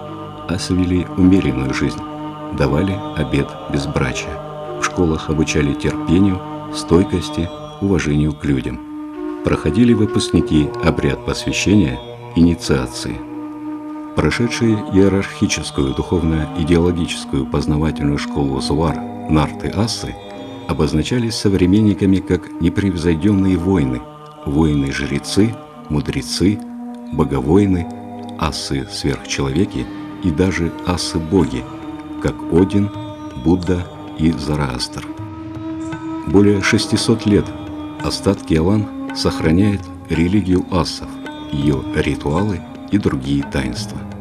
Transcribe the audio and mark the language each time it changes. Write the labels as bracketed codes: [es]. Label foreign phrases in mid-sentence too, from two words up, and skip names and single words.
[ru] Асы вели умеренную жизнь, давали обет безбрачия. В школах обучали терпению, стойкости, уважению к людям. Проходили выпускники обряд посвящения, инициации. Прошедшие иерархическую духовно-идеологическую познавательную школу Зуар, нарты Ассы обозначались современниками как непревзойденные воины, воины-жрецы, мудрецы, боговоины, ассы-сверхчеловеки и даже ассы-боги, как Один, Будда и Зороастр. Более 600 лет остатки Алан сохраняют религию ассов, ее ритуалы и другие таинства.